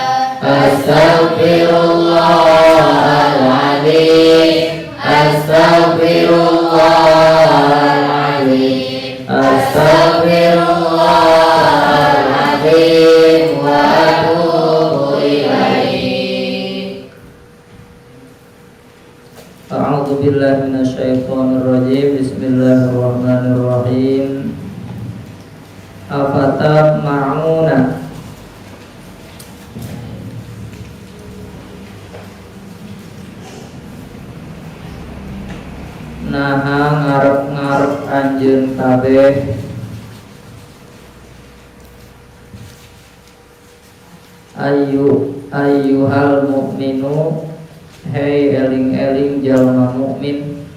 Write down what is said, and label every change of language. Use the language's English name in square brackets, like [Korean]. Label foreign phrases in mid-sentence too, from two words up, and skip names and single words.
[Arabic] أستغفر الله العظيم، أستغفر الله العظيم، أستغفر الله العظيم، وأتوب إليه. أعوذ بالله من الشيطان الرجيم. بسم الله الرحمن الرحيم. [Sundanese] Afatama'una, naha ngarep-ngarep anjeun kabeh [Arabic] أيها المؤمنون, [Sundanese] hei eling-eling jalma mukmin.